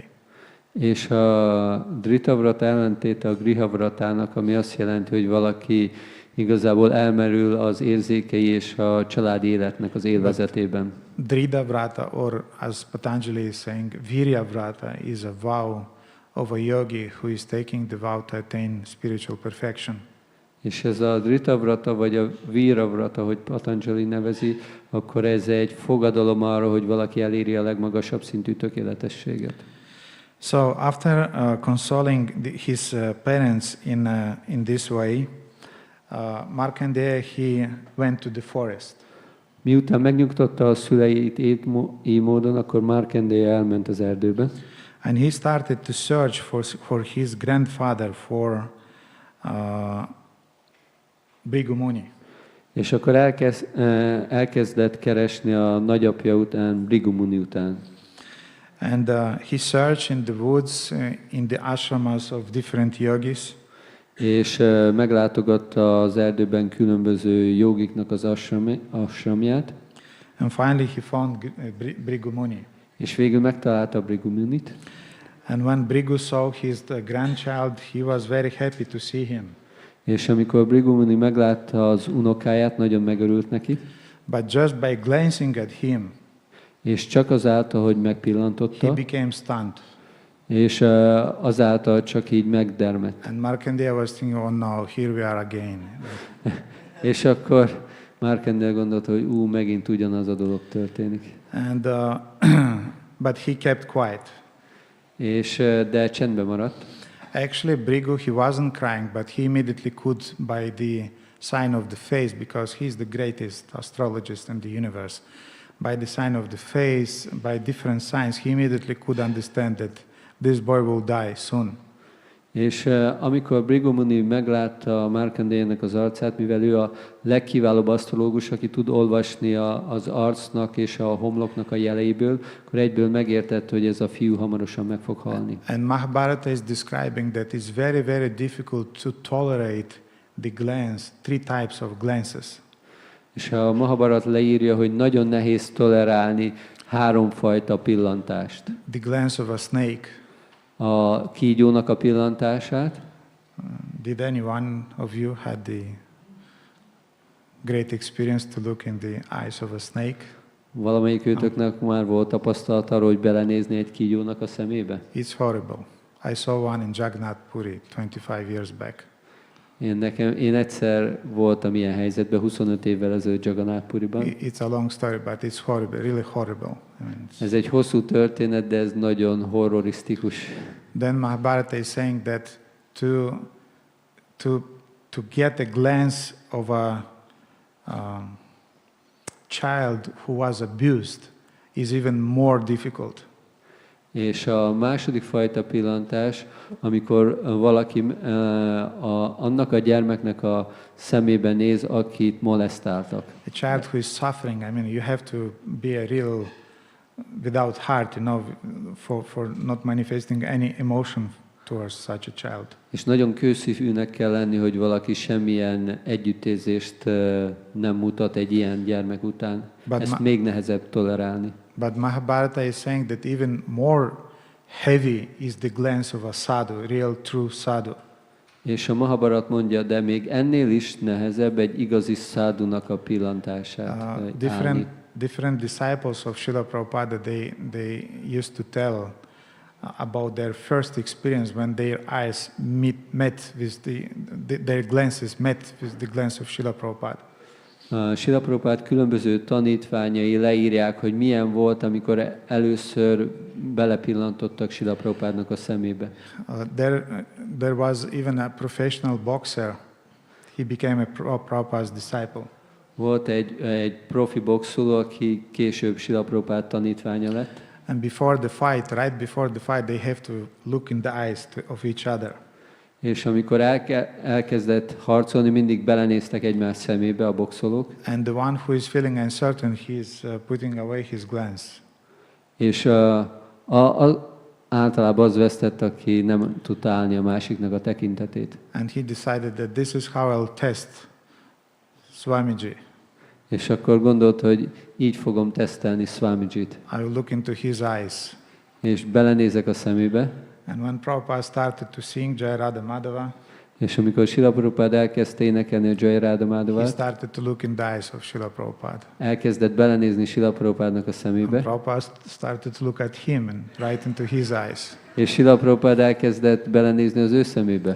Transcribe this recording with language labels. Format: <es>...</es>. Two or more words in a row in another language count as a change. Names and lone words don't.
<hu>És a Dridha Vrata ellentéte a Griha Vratának, ami azt jelenti, hogy valaki igazából elmerül az érzékei és a családi életnek az élvezetében.</hu> <en>Dridha Vrata, or as Patanjali is saying, Virya Vrata is a vow of a yogi who is taking the vow to attain spiritual perfection.</en> <hu>És ez a Dridha Vrata, vagy a Vira Vrata, hogy Patanjali nevezi, akkor ez egy fogadalom arra, hogy valaki eléri a legmagasabb szintű tökéletességet.</hu> <en>So after consoling his parents in this way, Markandeya, he went to the forest.</en> <hu>Miután megnyugtatta a szüleit így módon, akkor Markandeya elment az erdőbe.</hu> <en>And he started to search for his grandfather, for Bhrigu Muni.</en> <hu>És akkor elkezdett keresni a nagyapja után, Bhrigu Muni után.</hu> <en>And he searched in the woods, in the ashramas of different yogis.</en> <hu>És meglátogatta az erdőben különböző jogiknak az ashramját.</hu> <en>And finally he found Bhrigu Muni.</en> <hu>És végül megtalálta Bhrigu Munit.</hu> <en>And when Bhrigu saw his grandchild, he was very happy to see him.</en> <hu>És amikor Bhrigu Muni meglátta az unokáját, nagyon megörült neki.</hu> <en>But just by glancing at him,</en> <hu>és csak azáltal, hogy megpillantotta,</hu> <en>he became stunned.</en> <hu>És azáltal csak így megdermedt.</hu> <en>And Markandeya was thinking, oh no, here we are again.</en> <hu>És akkor Markandeya gondolta, hogy megint ugyanaz a dolog történik.</hu> <en>And but he kept quiet.</en> <hu>És de csendben maradt.</hu> <en>Actually, Bhrigu, he wasn't crying, but he immediately could, by the sign of the face, because he's the greatest astrologist in the universe, by the sign of the face, by different signs, he immediately could understand that this boy will die soon.</en> <hu>És amikor Bhrigu Muni meglátta Markandeyának az arcát, mivel ő a legkiválóbb asztrológus, aki tud olvasni az arcnak és a homloknak a jeleiből, akkor egyből megértett, hogy ez a fiú hamarosan meg fog halni.</hu> <en>And Mahabharata is describing that it's very, very difficult to tolerate the glance, 3 types of glances.</en> <hu>És a Mahabharata leírja, hogy nagyon nehéz tolerálni 3 fajta pillantást.</hu> <en>The glance of a snake.</en> <hu>A kígyónak a pillantását.</hu> <en>Did any one of you had the great experience to look in the eyes of a snake?</en> <hu>Valamelyik őtöknek már volt tapasztalat arról, hogy belenézni egy kígyónak a szemébe?</hu> <en>It's horrible. I saw one in Jagannath Puri 25 years back.</en> <hu>Én egyszer voltam ilyen helyzetben 25 évvel ezelőtt Jagannath Puriban.</hu> <en>It's a long story, but it's horrible, really horrible.</en> <hu>Ez egy hosszú történet, de ez nagyon horrorisztikus.</hu> <en>Then Mahabharata is saying that to get a glance of a child who was abused is even more difficult.</en> <hu>És a második fajta pillantás, amikor valaki annak a gyermeknek a szemébe néz, akit molesztáltak.</hu> <en>A child who is suffering, I mean, you have to be a real without heart, you know, for not manifesting any emotion towards such a child.</en> <hu>És nagyon kőszívűnek kell lenni, hogy valaki semmilyen együttérzést nem mutat egy ilyen gyermek után. Ezt még nehezebb tolerálni.</hu> <en>But Mahabharata is saying that even more heavy is the glance of a sadhu, real true sadhu.</en> <hu>És a Mahabharat mondja, de még ennél is nehezebb egy igazi szádunak a pillantását.</hu> <en>Different disciples of Srila Prabhupada, they used to tell about their first experience when their eyes met with their glances met with the glance of Srila Prabhupada.</en> <hu>Srila Prabhupada különböző tanítványai leírják, hogy milyen volt, amikor először belepillantottak Srila Prabhupádnak a szemébe.</hu> <en>There was even a professional boxer. He became a Prabhupada's disciple.</en> <hu>Volt egy profi boxoló, aki később Srila Prabhupád tanítványa lett.</hu> <en>And before the fight, right before the fight, they have to look in the eyes of each other.</en> <hu>És amikor elkezdett harcolni, mindig belenéztek egymás szemébe a boxolók.</hu> <en>And the one who is feeling uncertain, he is putting away his glance.</en> <hu>És általában az vesztett, aki nem tudta állni a másiknak a tekintetét.</hu> <en>And he decided that this is how I'll test Swamiji.</en> <hu>És akkor gondolt, hogy így fogom tesztelni Swamijit.</hu> <en>I will look into his eyes.</en> <hu>És belenézek a szemébe.</hu> <en>And when Prabhupada started to sing Jai Radha Madhava,</en> <hu>és amikor Srila Prabhupada elkezdte énekelni a Jai Radha Madhavát,</hu> <en>he started to look in the eyes of Srila Prabhupada.</en> <hu>Elkezdett belenézni Srila Prabhupádnak a szemébe.</hu> <en>And Prabhupada started to look at him and right into his eyes.</en> <hu>És Srila Prabhupada elkezdett belenézni az ő szemébe.</hu>